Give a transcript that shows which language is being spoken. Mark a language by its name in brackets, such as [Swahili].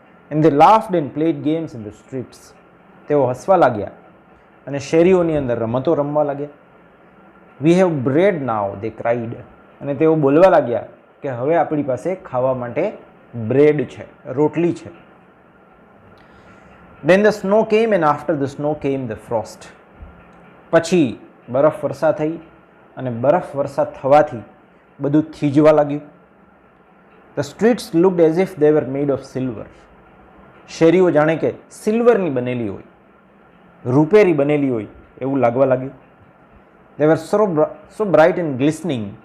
[English] And they laughed and played games in the streets. [Gujarati] તેઓ હસવા લાગ્યા અને શેરીઓની અંદર રમતો રમવા લાગ્યા. [English] We have bread now, they cried. [Gujarati] અને તેઓ બોલવા લાગ્યા કે હવે આપણી પાસે ખાવા માટે બ્રેડ છે, રોટલી છે. [English] Then the snow came and after the snow came the frost. [Gujarati] પછી બરફ વર્ષા થઈ અને બરફ વર્ષા થવાથી બધું થીજવા લાગ્યું. [English] The streets looked as if they were made of silver. [Gujarati] શેરીઓ જાણે કે સિલ્વરની બનેલી હોય, રૂપેરી બનેલી હોય એવું લાગવા લાગ્યું. [English] They were so bright and glistening.